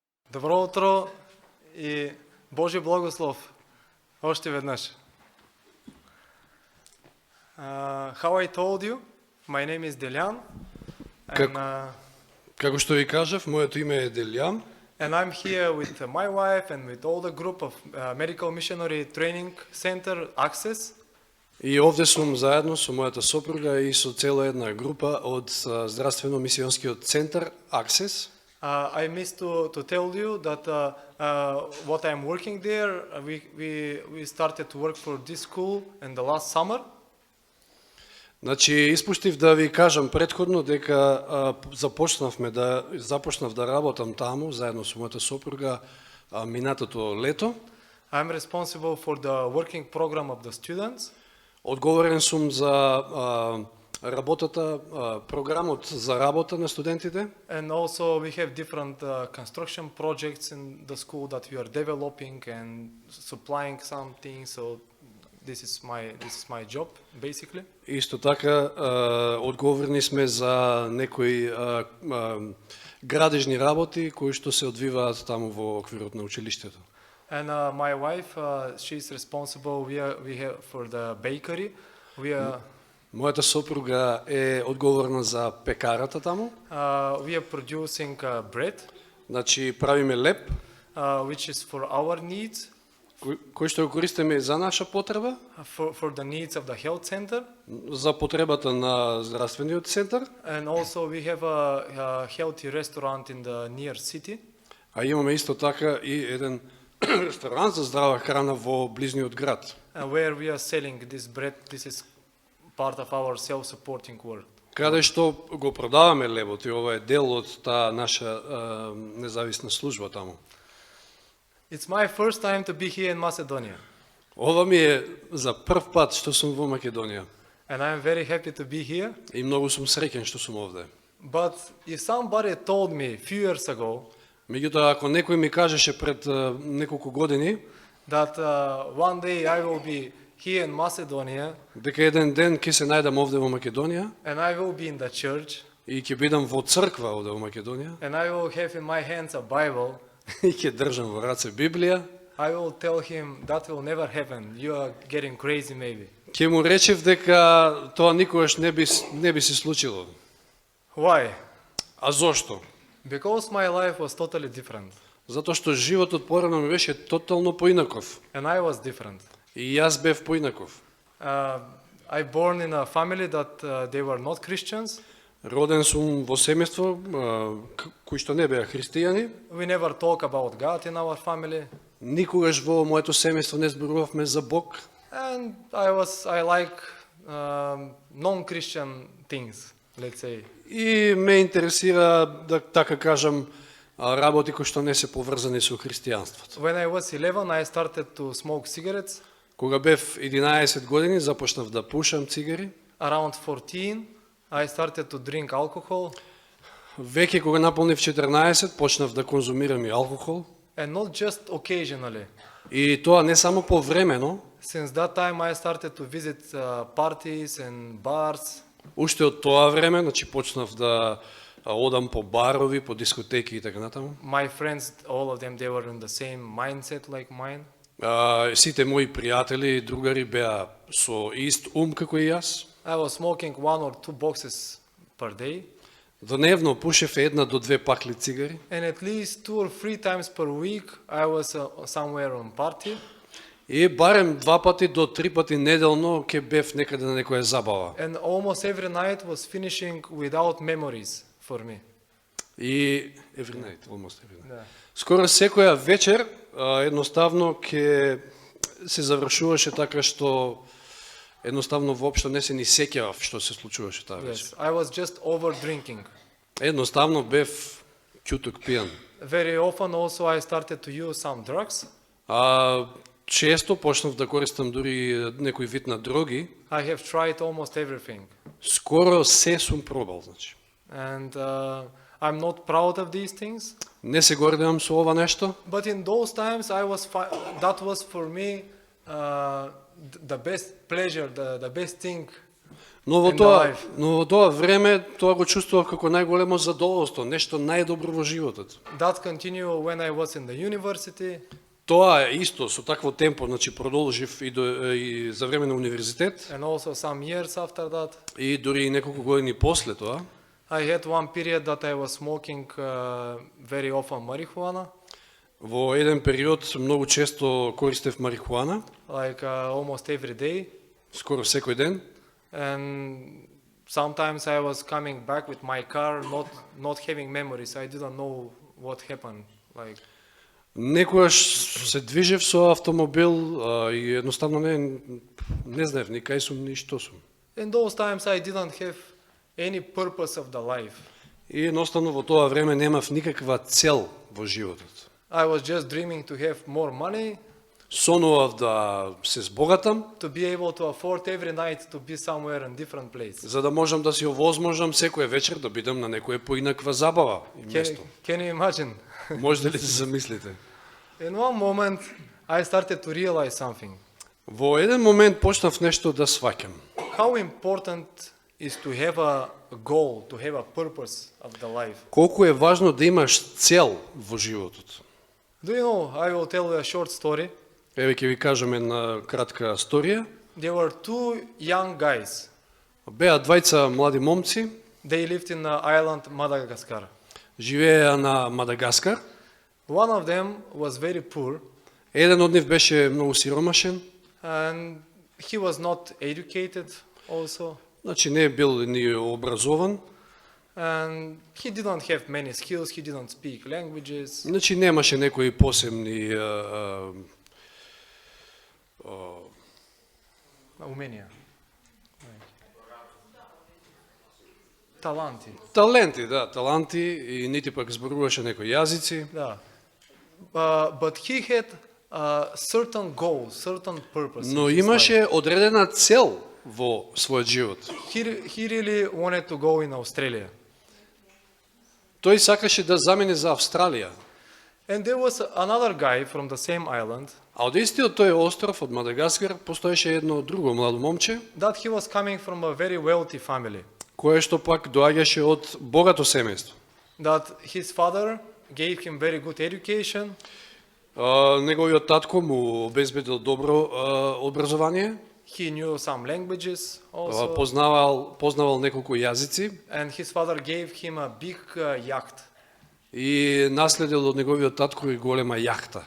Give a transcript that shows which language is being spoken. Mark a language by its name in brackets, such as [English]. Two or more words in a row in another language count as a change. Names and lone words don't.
[Bulgarian] Добро утро и Божи благослов още веднъж. [English] How I told you, my name is Delian. [Macedonian] Како што ви кажав, моето име е Делјан. [English] And I'm here with my wife and with all the group of Medical Missionary Training Center Access. [Macedonian] И овде сум заедно со мојата сопруга и со цела една група од здравствено-мисионскиот центар Access. [English] I missed to tell you that what I'm working there, we started to work for this school in the last summer. [Macedonian] Значи, испуштив да ви кажам претходно дека започнав да работам таму заедно со мојата сопруга минатото лето. [English] I'm responsible for the working program of the students. [Macedonian] Одговорен сум за програмот за работа на студентите. [English] And also we have different construction projects in the school that we are developing and supplying something. So this is my job basically. [Macedonian] Исто така одговорни сме за некои градежни работи кои што се одвиваат таму во оквирот на училиштето. [English] And my wife, she's responsible. We have for the bakery. [Macedonian] Мојата сопруга е одговорна за пекарата таму. [English] We are producing bread. [Macedonian] Значи правиме леп, [English] which is for our needs. [Macedonian] Кој што го користиме за наша потреба. [English] For the needs of the health center. [Macedonian] За потребата на здравствениот центар. [English] And also we have a healthy restaurant in the near city. [Macedonian] А имаме исто така и еден ресторан за здрава храна во близниот град. [English] Where we are selling this bread. This is part of our self-supporting work. [Macedonian] Каде што го продаваме лебот и ова е дел од таа наша независна служба таму. [English] It's my first time to be here in Macedonia. [Macedonian] Ова ми е за прв пат што сум во Македонија. [English] And I'm very happy to be here. [Macedonian] И многу сум среќен што сум овде. [English] But if somebody told me few years ago, [Macedonian] меѓутоа ако некој ми кажеше пред неколку години [English] that one day I will be here in Macedonia, [Macedonian] дека еден ден ќе се најдам овде во Македонија, [English] and I will be in the church, [Macedonian] и ќе бидам во црква овде во Македонија, [English] and I will have in my hands a Bible, [Macedonian] и ќе држам во раце Библија, [English] I will tell him that will never happen. You are getting crazy maybe. [Macedonian] ќе му речев дека тоа никогаш не би се случило. [English] Why? [Macedonian] А зошто? [English] Because my life was totally different. [Macedonian] Затоа што животот порано ми беше тотално поинаков. [English] And I was different. [Macedonian] И јас бев поинаков. [English] I born in a family that they were not Christians. [Macedonian] Роден сум во семејство кои што не беа христијани. [English] We never talk about God in our family. [Macedonian] Никогаш во моето семејство не зборувавме за Бог. [English] And I like non-Christian things, let's say. [Macedonian] И ме интересира, да така кажам, работи кои што не се поврзани со христијанството. [English] When I was 11, I started to smoke cigarettes. [Macedonian] Кога бев 11 години, започнав да пушам цигари. [English] Around 14, I started to drink alcohol. [Macedonian] Веќе кога наполнив 14, почнав да конзумирам и алкохол. [English] And not just occasionally. [Macedonian] И тоа не само повремено. [English] Since that time I started to visit parties and bars. [Macedonian] Уште од тоа време, значи почнав да одам по барови, по дискотеки и така натаму. [English] My friends, all of them, they were in the same mindset like mine. [Macedonian] Сите мои пријатели и другари беа со ист ум како и јас. [English] I was smoking 1 or 2 boxes per day. [Macedonian] Дневно пушев 1 до 2 пакли цигари. [English] And at least 2 or 3 times per week I was somewhere on party. [Macedonian] И барем 2 пати до 3 пати неделно ќе бев некаде на некоја забава. [English] And almost every night was finishing without memories for me. И every night, almost every night. [Macedonian] Да. Скоро секоја вечер едноставно ќе се завршуваше така што едноставно воопшто не се ни сеќавав што се случуваше таа вечер. [English] Yes, I was just over drinking. [Macedonian] Едноставно бев ќуток пијан. [English] Very often also I started to use some drugs. [Macedonian] Често почнав да користам дури некој вид на дроги. [English] I have tried almost everything. [Macedonian] Скоро се сум пробал, значи. [English] And I'm not proud of these things. [Macedonian] Не се гордевам со ова нешто. [English] But in those times that was for me the best pleasure, the best thing [Macedonian] Но [English] life. [Macedonian] во тоа време тоа го чувствував како најголемо задоволство, нешто најдобро во животот. [English] That continued when I was in the university. [Macedonian] Тоа исто со такво темпо, значи продолжив и за време на универзитет [English] And also some years after that. [Macedonian] и дури и неколку години после тоа. [English] I had one period that I was smoking very often marijuana, [Macedonian] Во еден период многу често користев марихуана, [English] like almost every day. [Macedonian] скоро секој ден. [English] And sometimes I was coming back with my car, not having memories. I didn't know what happened. Like, [Macedonian] Некојаш се движев со автомобил и едноставно не знаев ни кај сум ни што сум. [English] in those times I didn't have any purpose of the life. [Macedonian] И едноставно во тоа време немав никаква цел во животот. [English] I was just dreaming to have more money, [Macedonian] Сонував да се збогатам, [English] to be able to afford every night to be somewhere in different place. [Macedonian] за да можам да си овозможам секоја вечер да бидам на некоја поинаква забава и место. [English] Can you imagine? [Macedonian] Можете ли да се замислите? [English] In one moment, I started to realize something. [Macedonian] Во еден момент почнав нешто да сваќам. [English] How important is to have a goal, to have a purpose of the life. [Macedonian] Колку е важно да имаш цел во животот. [English] Do you know, I will tell you a short story. [Macedonian] Еве ќе ви кажам една кратка сторија. [English] There were two young guys. [Macedonian] Беа двајца млади момци, [English] They lived in the island Madagascar. [Macedonian] живееа на Мадагаскар. [English] One of them was very poor [Macedonian] Еден од нив беше многу сиромашен, [English] and he was not educated also. [Macedonian] значи не бил ни образован, [English] And he didn't have many skills, he didn't speak languages. [Macedonian] значи немаше некои посебни Умения. Таланти. таленти, да, таланти и нити пак зборуваше некои јазици, Да. [English] But he had a certain goal, certain purpose. in [Macedonian] но [English] his life. [Macedonian] имаше одредена цел во својот живот. [English] He really wanted to go in Australia. [Macedonian] Тој сакаше да замине за Австралија. [English] And there was another guy from the same island [Macedonian] А од истиот тој остров, од Мадагаскар, постоеше едно друго младо момче, [English] that he was coming from a very wealthy family. [Macedonian] кое што пак доаѓаше од богато семејство. [English] That his father gave him very good education, [Macedonian] Неговиот татко му обезбедил добро образование, [English] he knew some languages also, [Macedonian] познавал неколку јазици [English] and his father gave him a big yacht [Macedonian] и наследил од неговиот татко и голема јахта,